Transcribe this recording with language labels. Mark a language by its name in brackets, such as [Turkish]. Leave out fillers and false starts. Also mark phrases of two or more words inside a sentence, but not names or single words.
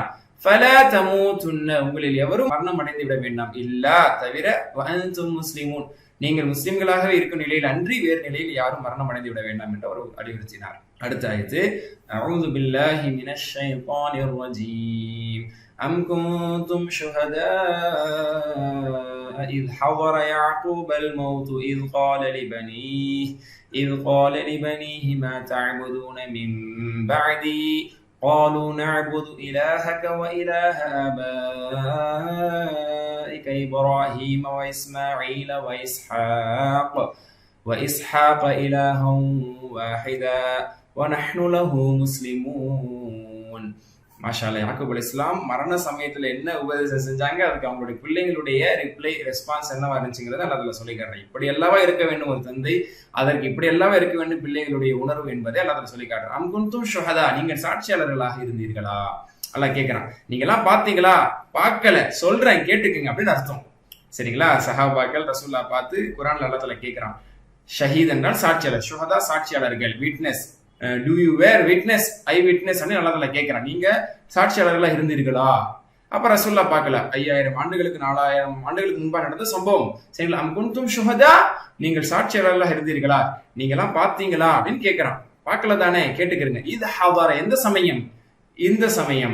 [Arabic] فلا تموتن, [Tamil] உங்களில் எவரும் மரணம் அடைந்து விட வேண்டாம், இல்லா தவிர [Arabic] وأنتم مسلمون, [Tamil] நீங்கள் முஸ்லிம்களாகவே இருக்கும் நிலையில் அன்றி வேறு நிலையில் யாரும் மரணம் அடைந்து விட வேண்டாம் என்று அவர் அறிவுறுத்தினார். அடுத்த ஆயத்து, [Arabic] أعوذ بالله من الشيطان الرجيم. أم كنتم شهداء إذ حضر يعقوب الموت إذ قال لبنيه ما تعبدون من بعدي قالوا نعبد إلهك وإله آبائك إبراهيم وإسماعيل وإسحاق إلها واحدا ونحن له مسلمون. ما شاء الله. [Tamil] யாக்கூப் அலைஹிஸ்ஸலாம் மரண சமயத்துல என்ன உபதேசம் செஞ்சாங்க, அதுக்கு அவங்களுடைய பிள்ளைகளுடைய ரெஸ்பான்ஸ் என்னவா இருந்துச்சுங்கிறத அதுல சொல்லிக்காட்டுறேன். இப்படி எல்லாவா இருக்க வேண்டும் ஒரு தந்தை, அதற்கு இப்படி எல்லாவா இருக்க வேண்டும் பிள்ளைகளுடைய உணர்வு என்பதை அல்லாஹ் சொல்லி காட்டுறான். [Arabic] أم كنتم شهداء, [Tamil] நீங்கள் சாட்சியாளர்களாக இருந்தீர்களா? அல்லாஹ் கேட்கிறான். நீங்க எல்லாம் பாத்தீங்களா? பார்க்கல, சொல்றேன் கேட்டுக்குங்க அப்படின்னு அர்த்தம். சரிங்களா? சஹாபாக்கள் ரசூல்லா பார்த்து குர்ஆன்ல அல்லாஹ் தஆலா கேட்கிறான். ஷஹீத் என்றால் சாட்சியாளர், ஷுஹதா சாட்சியாளர்கள், விட்னஸ். [English] Do you wear witness? eye witness [Tamil] அல்லாஹ் தஆலா கேட்கிறான். நீங்க சாட்சியாளர்களா இருந்தீர்களா? அப்ப ரசூல்லா பார்க்கல. 5000 ஆண்டுகளுக்கு 4000 ஆண்டுகளுக்கு முன்பாக நடந்த சம்பவம். சரிங்களா? [Arabic] أم كنتم شهداء, [Tamil] நீங்கள் சாட்சியாளர்களா இருந்தீர்களா? நீங்க எல்லாம் பாத்தீங்களா அப்படின்னு கேட்கிறான். பார்க்கல தானே, கேட்டுக்கிறீங்க. இது ஹதர, எந்த சமயம்? இந்த சமயம்.